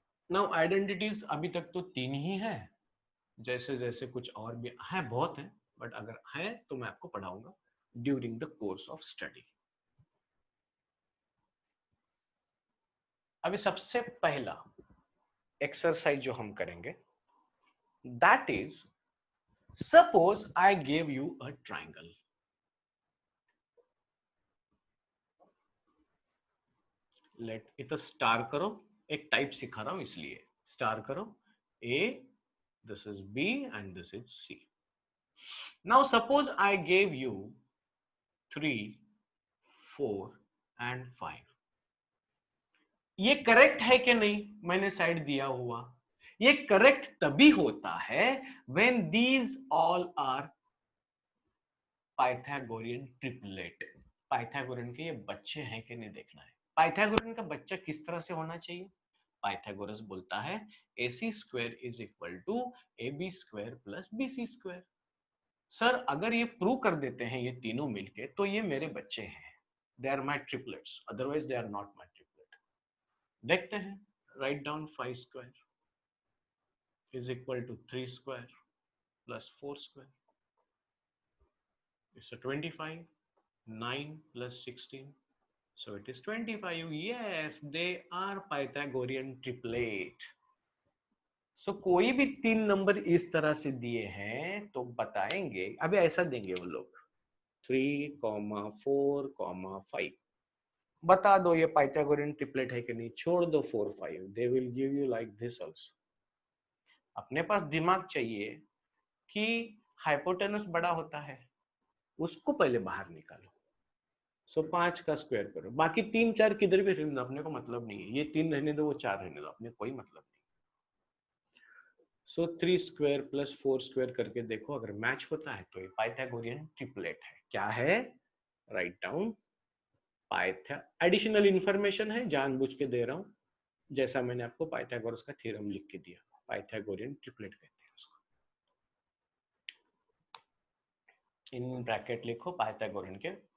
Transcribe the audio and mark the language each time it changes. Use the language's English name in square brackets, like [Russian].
[English] Now identities [Hindi] अभी तक तो तीन ही है. जैसे जैसे कुछ और भी है, बहुत है, बट अगर है तो मैं आपको पढ़ाऊंगा [English] During the course of study. [Hindi] अभी सबसे पहला एक्सरसाइज जो हम करेंगे, [English] That is suppose I give you a triangle. [Hindi] Late इधर स्टार करो. एक टाइप सिखा रहा हूं इसलिए स्टार करो. [English] A, this is B and this is C. Now suppose I give you 3, 4 and 5. [Hindi] ये करेक्ट है कि नहीं? मैंने साइड दिया हुआ. ये करेक्ट तभी होता है [English] when these all are [Hindi] Pythagorean triplet. Pythagorean के ये बच्चे हैं कि नहीं देखना है. पाइथागोरियन का बच्चा किस तरह से होना चाहिए? पाइथागोरस बोलता है [English] AC square is equal to AB square plus BC square. [Hindi] Sir अगर ये प्रूव कर देते हैं ये तीनों मिलके तो ये मेरे बच्चे हैं. [English] They are my triplets, otherwise they are not my triplet. [Hindi] देखते हैं. [English] Write down 5 square is equal to 3 square plus 4 square. It's a 25. 9 plus 16. So it is 25. Yes, they are Pythagorean triplet. [Hindi] So कोई भी तीन number इस तरह से दिए हैं तो बताएंगे. अभी ऐसा देंगे वो लोग 3,4,5. बता दो ये पाइथागोरियन ट्रिपलेट है कि नहीं. छोड़ दो 4, 5. [English] They will give you like this also. [Hindi] अपने पास दिमाग चाहिए कि हाइपोटेनस बड़ा होता है, उसको पहले बाहर निकालो. सो 5 का स्क्वायर करो. बाकी 3, 4 किधर भी रहने दो, अपने को मतलब नहीं है. ये 3 रहने दो, वो 4 रहने दो, अपने कोई मतलब नहीं. सो 3 स्क्वायर प्लस 4 स्क्वायर करके देखो. अगर मैच होता है तो ये पाइथागोरियन ट्रिपलेट है. क्या है? Write down पाइथा. एडिशनल इंफॉर्मेशन है, जानबूझ के दे रहा हूं. जैसा मैंने आपको पाइथागोरस का थ्योरम लिख के दिया. पाइथागोरियन ट्रिपलेट कहते हैं उसको. इन ब्रॅकेट लिखो पायथागोरियन के.